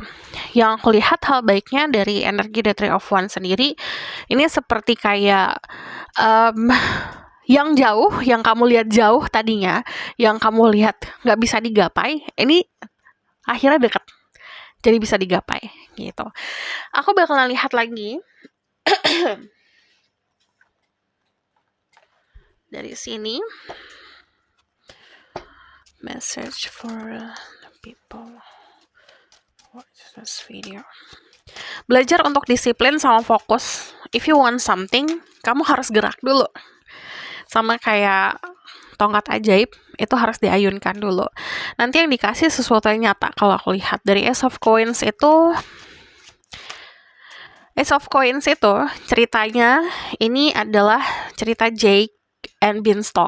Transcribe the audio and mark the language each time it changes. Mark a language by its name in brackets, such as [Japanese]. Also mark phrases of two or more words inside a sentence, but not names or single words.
[Indonesian] Yang aku lihat hal baiknya dari energi The Three of Wands sendiri, ini seperti kayak yang jauh, yang kamu lihat jauh tadinya, yang kamu lihat nggak bisa digapai, ini akhirnya dekat. Jadi bisa digapai gitu. Aku bakalan lihat lagi dari sini. [English] Message for people watch this video. [Indonesian] Belajar untuk disiplin sama fokus. [English] If you want something, [Indonesian] kamu harus gerak dulu. Sama kayak tongkat ajaib, itu harus diayunkan dulu. Nanti yang dikasih sesuatu yang nyata. Kalau aku lihat dari Ace of Coins itu ceritanya ini adalah cerita Jake and Beanstalk.